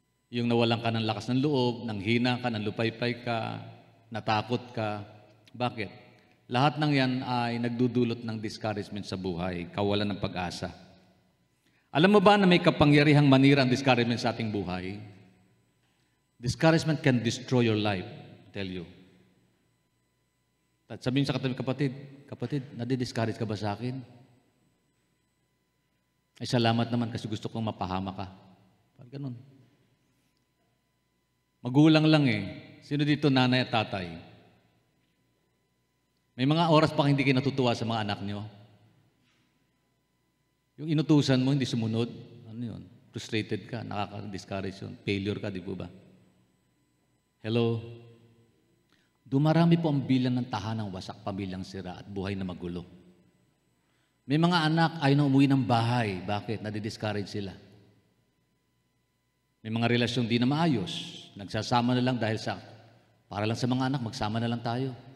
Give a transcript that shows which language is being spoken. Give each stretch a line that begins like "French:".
Filipino: Yung nawalan ka ng lakas ng loob, nang hina ka, nang lupaypay ka, natakot ka. Bakit? Lahat ng yan ay nagdudulot ng discouragement sa buhay, kawalan ng pag-asa. Alam mo ba na may kapangyarihang manira ang discouragement sa ating buhay?
English: Discouragement can destroy your life, I tell you.
Filipino: At sabihin sa kapatid, nadi-discourage ka ba sa akin? Ay salamat naman kasi gusto kong mapahama ka. Parang ganun. Magulang lang eh. Sino dito nanay at tatay? May mga oras pa hindi kayo natutuwa sa mga anak nyo. Yung inutusan mo, hindi sumunod. Ano yun? Frustrated ka, nakaka-discourage yun. Failure ka, di po ba? Hello? Dumarami po ang bilang ng tahanang wasak, pamilyang sira at buhay na magulo. May mga anak ayaw na umuwi ng bahay. Bakit? Nadi-discourage sila. May mga relasyon di na maayos. Nagsasama na lang dahil para lang sa mga anak, magsama na lang tayo.